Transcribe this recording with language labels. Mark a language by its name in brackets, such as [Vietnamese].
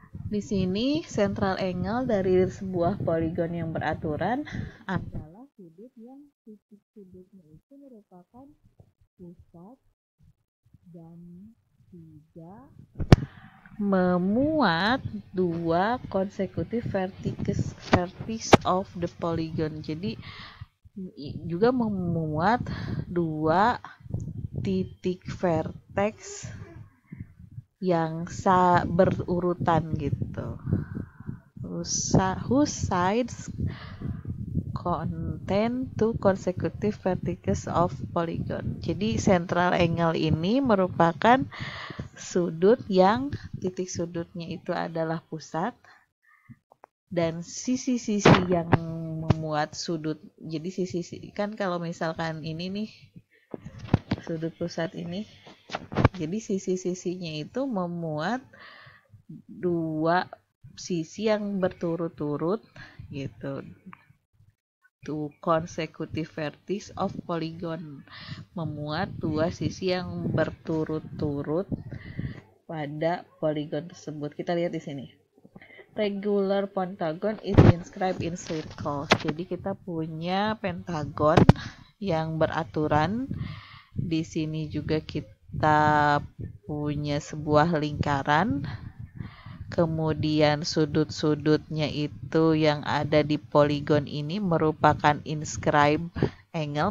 [Indonesian] Di sini central angle dari sebuah poligon yang beraturan adalah sudut yang titik sudutnya itu merupakan pusat dan juga memuat dua [English] consecutive vertices of the polygon. [Indonesian] Jadi juga memuat dua titik vertex yang berurutan gitu. [English] Whose sides contain two consecutive vertices of polygon. [Indonesian] Jadi central angle ini merupakan sudut yang titik sudutnya itu adalah pusat dan sisi-sisi yang memuat sudut. Jadi sisi kan kalau misalkan ini nih sudut pusat ini, jadi sisi-sisinya itu memuat dua sisi yang berturut-turut gitu. [English] Two consecutive vertices of polygon, [Indonesian] memuat dua sisi yang berturut-turut pada poligon tersebut. Kita lihat di sini. [English] Regular pentagon is inscribed in circle. [Indonesian] Jadi kita punya pentagon yang beraturan. Di sini juga kita punya sebuah lingkaran. kemudian sudut-sudutnya itu yang ada di poligon ini merupakan inscribed angle.